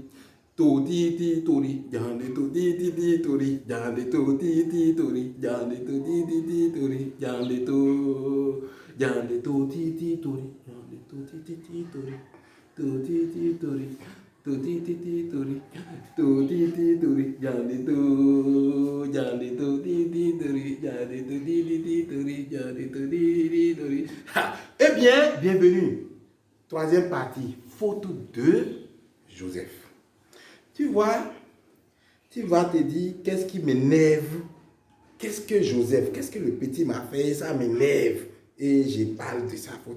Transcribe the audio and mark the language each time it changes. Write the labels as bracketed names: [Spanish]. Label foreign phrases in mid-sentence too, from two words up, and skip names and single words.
[French] Todi tori, jande todi tori, jande todi tori, jande todi tori, jande to, jande todi tori, jande todi tori, todi tori, todi tori, todi tori, jande to, jande todi tori, jande todi tori, jande todi tori. Eh bien, bienvenue. Troisième partie, faute de Joseph. Tu vois, tu vas te dire, qu'est-ce qui m'énerve? Qu'est-ce que Joseph, qu'est-ce que le petit m'a fait? Ça m'énerve. Et je parle de sa faute.